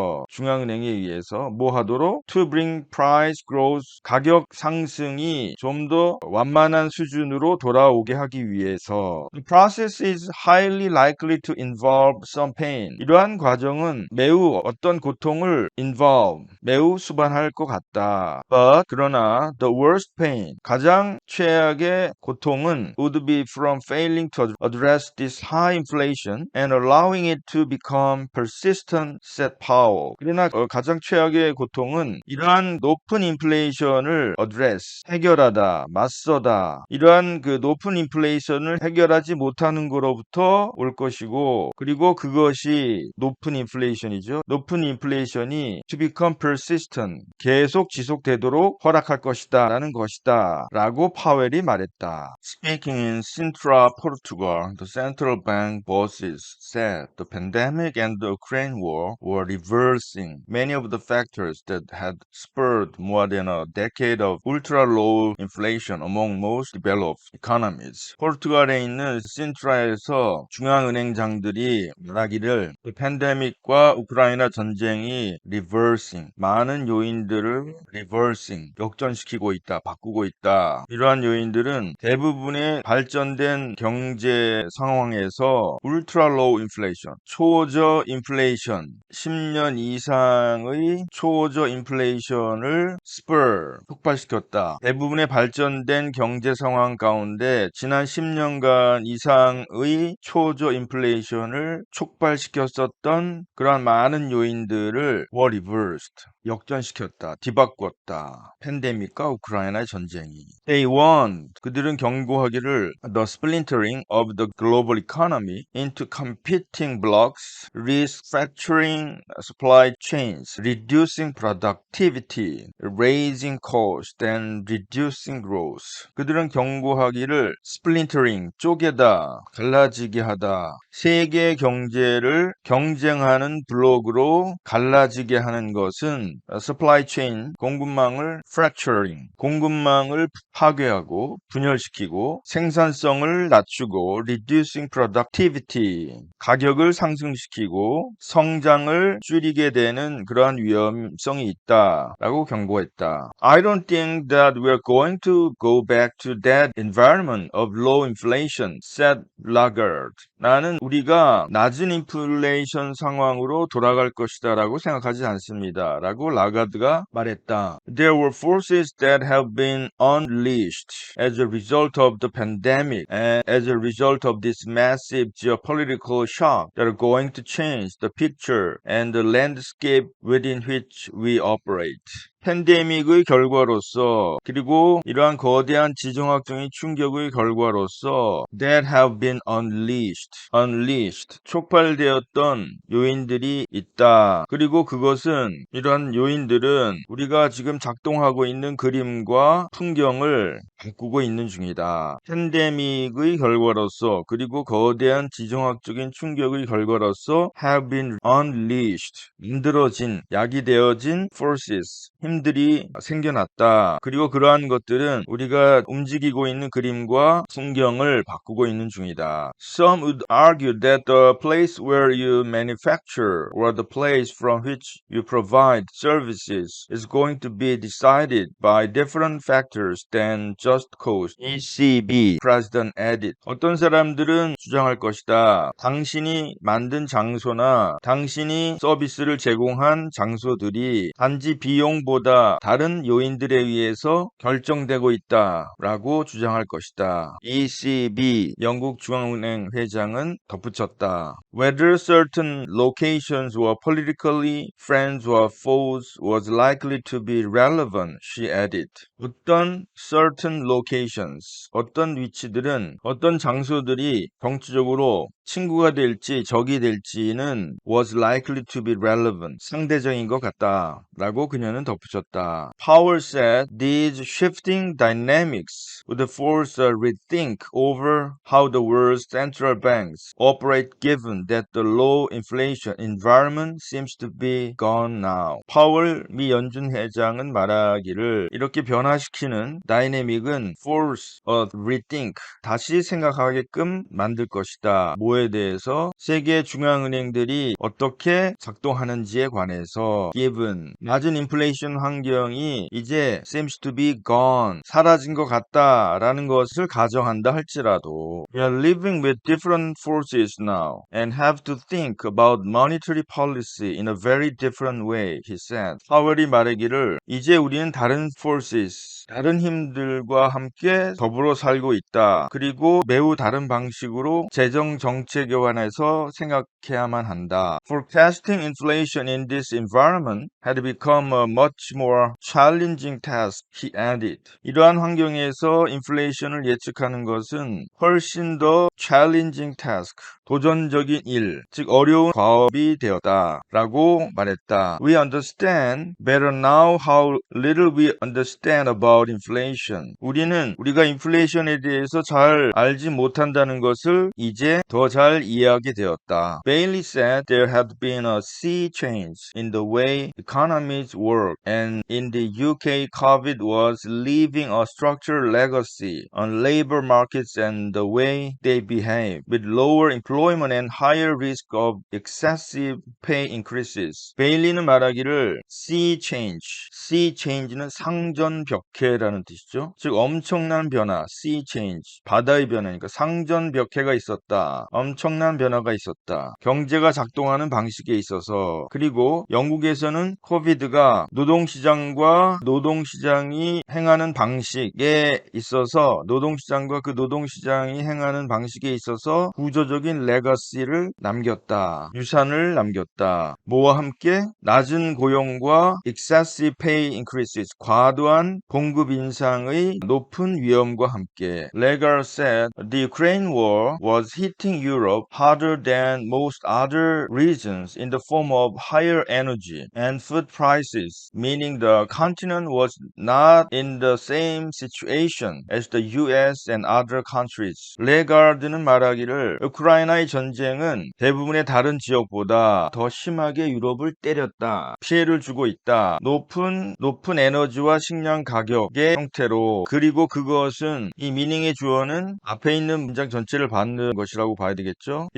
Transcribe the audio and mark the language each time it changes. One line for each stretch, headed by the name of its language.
Korean: 중앙은행에 의해서 뭐 하도록
English: to bring price growth,
Korean: 가격 상승이 좀 더 완만한 수준으로 돌아오게 하기 위해서.
English: The process is highly likely to involve some pain.
Korean: 이러한 과정은 매우 어떤 고통을 매우 수반할 것 같다.
English: But
Korean: 그러나
English: the worst pain,
Korean: 가장 최악의 고통은
English: would be from failing to address this high inflation and allowing it to become persistent, said Powell.
Korean: 그러나 가장 최악의 고통은 이러한 높은 인플레이션을 해결하다, 맞서다. 이러한 그 높은 인플레이션을 해결하지 못하는 거로부터 올 것이고, 그리고 그것이 높은 인플레이션이죠. 높은 인플레이션이
English: to become persistent,
Korean: 계속 지속되도록 허락할 것이다 라는 것이다 라고 파웰이 말했다.
English: Speaking in Sintra, Portugal, the central bank bosses said the pandemic and the Ukraine war were reversing many of the factors that had spurred more than a decade of ultra-low inflation among most developed economies.
Korean: 포르투갈에 있는 신트라에서 중앙은행장들이 말하기를 팬데믹과 우크라이나 전쟁이 많은 요인들을 역전시키고 있다, 바꾸고 있다. 이러한 요인들은 대부분의 발전된 경제 상황에서
English: ultra-low inflation,
Korean: 초저 인플레이션, 10년 이상의 초저 인플레이션을 폭발시켰다. 대부분의 발전된 경제 상황 가운데 지난 10년간 이상의 초저 인플레이션을 촉발시켰었던 그러한 많은 요인들을
English: were reversed,
Korean: 역전시켰다, 뒤바꿨다. 팬데믹과 우크라이나의 전쟁이.
English: They warned,
Korean: 그들은 경고하기를
English: the splintering of the global economy into competing blocks, risk fracturing supply chains, reducing productivity, raising cost and reducing growth.
Korean: 그들은 경고하기를 splintering, 쪼개다, 갈라지게 하다, 세계 경제를 경쟁하는 블록으로 갈라지게 하는 것은
English: supply chain,
Korean: 공급망을 fracturing, 공급망을 파괴하고 분열시키고 생산성을 낮추고
English: reducing productivity,
Korean: 가격을 상승시키고 성장을 줄이게 되는 그러한 위험성이 있다라고 경고했다.
English: I don't think that we're going to go back to that environment of low inflation, said Lagarde.
Korean: 나는 우리가 낮은 인플레이션 상황으로 돌아갈 것이다 라고 생각하지 않습니다. 라고 라가드가 말했다.
English: There were forces that have been unleashed as a result of the pandemic and as a result of this massive geopolitical shock that are going to change the picture and the landscape within which we operate.
Korean: 팬데믹의 결과로서 그리고 이러한 거대한 지정학적인 충격의 결과로서
English: that have been unleashed
Korean: 촉발되었던 요인들이 있다. 그리고 그것은 이러한 요인들은 우리가 지금 작동하고 있는 그림과 풍경을 바꾸고 있는 중이다. 팬데믹의 결과로서 그리고 거대한 지정학적인 충격의 결과로서
English: have been unleashed
Korean: 만들어진 야기되어진 forces 힘들이 생겨났다. 그리고 그러한 것들은 우리가 움직이고 있는 그림과 풍경을 바꾸고 있는 중이다.
English: Some would argue that the place where you manufacture or the place from which you provide services is going to be decided by different factors than just cost. ECB President added.
Korean: 어떤 사람들은 주장할 것이다. 당신이 만든 장소나 당신이 서비스를 제공한 장소들이 단지 비용보다 다른 요인들에 의해서 결정되고 있다라고 주장할 것이다. ECB 영국 중앙은행 회장은 덧붙였다.
English: Whether certain locations were politically friends or foes was likely to be relevant, she added.
Korean: 어떤
English: certain locations,
Korean: 어떤 위치들은, 어떤 장소들이 정치적으로 친구가 될지 적이 될지는
English: was likely to be relevant,
Korean: 상대적인 것 같다 라고 그녀는 덧붙였다.
English: Powell said these shifting dynamics would force a rethink over how the world's central banks operate given that the low inflation environment seems to be gone now.
Korean: 파월 미 연준 회장은 말하기를 이렇게 변화시키는 다이내믹은
English: force a rethink,
Korean: 다시 생각하게끔 만들 것이다. 뭐에 대해서? 세계 중앙은행들이 어떻게 작동하는지에 관해서
English: given
Korean: 낮은 인플레이션 환경이 이제
English: seems to be gone
Korean: 사라진 것 같다라는 것을 가정한다 할지라도
English: We are living with different forces now and have to think about monetary policy in a very different way, he said.
Korean: 파월이 말하기를 이제 우리는 다른 forces, 다른 힘들과 함께 더불어 살고 있다. 그리고 매우 다른 방식으로 재정 정책에 관해서 생각해야만 한다.
English: Forecasting inflation in this environment had become a much more challenging task, he added.
Korean: 이러한 환경에서 인플레이션을 예측하는 것은 훨씬 더
English: challenging task,
Korean: 도전적인 일, 즉 어려운 과업이 되었다 라고 말했다.
English: We understand better now how little we understand about inflation.
Korean: 우리는 우리가 인플레이션에 대해서 잘 알지 못한다는 것을 이제 더 잘 이해하게 되었다.
English: Bailey said there had been a sea change in the way economies work and in the UK COVID was leaving a structural legacy on labor markets and the way they behave with lower employment and higher risk of excessive pay increases.
Korean: 베일리는 말하기를 sea change는 상전벽해라는 뜻이죠. 즉 엄청난 변화, sea change, 바다의 변화니까 상전벽해가 있었다. 엄청난 변화가 있었다. 경제가 작동하는 방식에 있어서 그리고 영국에서는 코비드가 노동시장과 노동시장이 행하는 방식에 있어서 노동시장과 그 노동시장이 행하는 방식에 있어서 구조적인 레거시를 남겼다. 유산을 남겼다. 뭐와 함께? 낮은 고용과
English: excessive pay increases,
Korean: 과도한 봉급 공급 인상의 높은 위험과 함께
English: Lagarde said the Ukraine war was hitting Europe harder than most other regions in the form of higher energy and food prices, meaning the continent was not in the same situation as the US and other countries.
Korean: 레가르드는 말하기를 우크라이나의 전쟁은 대부분의 다른 지역보다 더 심하게 유럽을 때렸다. 피해를 주고 있다. 높은 에너지와 식량 가격의 형태로 그리고 그것은 이 미닝의 주어는 앞에 있는 문장 전체를 받는 것이라고 봐야 되겠죠.